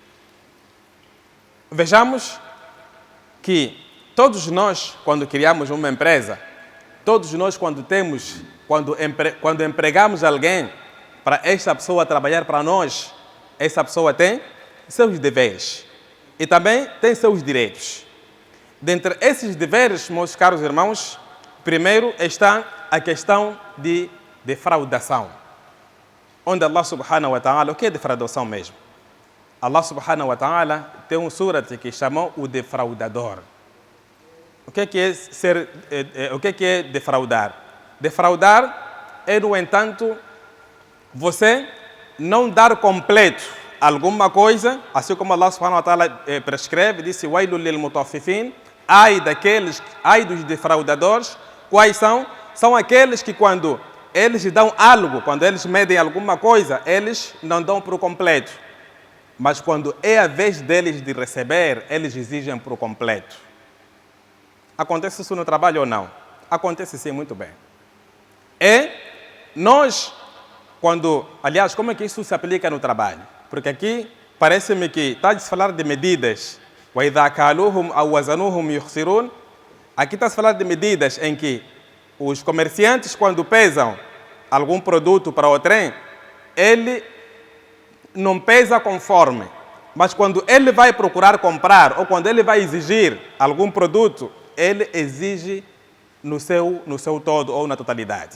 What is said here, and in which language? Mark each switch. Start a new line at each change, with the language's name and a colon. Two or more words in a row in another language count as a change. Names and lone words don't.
Portuguese: Vejamos que todos nós, quando criamos uma empresa, todos nós, quando empregamos alguém para esta pessoa trabalhar para nós, essa pessoa tem seus deveres e também tem seus direitos. Dentre esses deveres, meus caros irmãos, primeiro está a questão de defraudação. Onde
Arabic: الله سبحانه وتعالى,
Portuguese: o que é defraudação mesmo?
Arabic: الله سبحانه وتعالى
Portuguese: tem um surat que chamou o defraudador. O que é defraudar? Defraudar é, no entanto, você não dar completo alguma coisa, assim como
Arabic: الله سبحانه وتعالى
Portuguese: prescreve, disse:
Arabic: "ويل للمطففين",
Portuguese: ai dos defraudadores. Quais são? São aqueles que quando eles dão algo, quando eles medem alguma coisa, eles não dão por completo. Mas quando é a vez deles de receber, eles exigem por completo. Acontece isso no trabalho ou não? Acontece sim, muito bem. Nós, aliás, como é que isso se aplica no trabalho? Porque aqui parece-me que está a se falar de medidas.
Arabic: وَإِذَا كَالُوهُمْ أَوْ وَزَنُوهُمْ يُخْسِرُونَ.
Portuguese: Aqui está a se falar de medidas em que os comerciantes, quando pesam algum produto para o trem, ele não pesa conforme. Mas quando ele vai procurar comprar ou quando ele vai exigir algum produto, ele exige no seu todo ou na totalidade.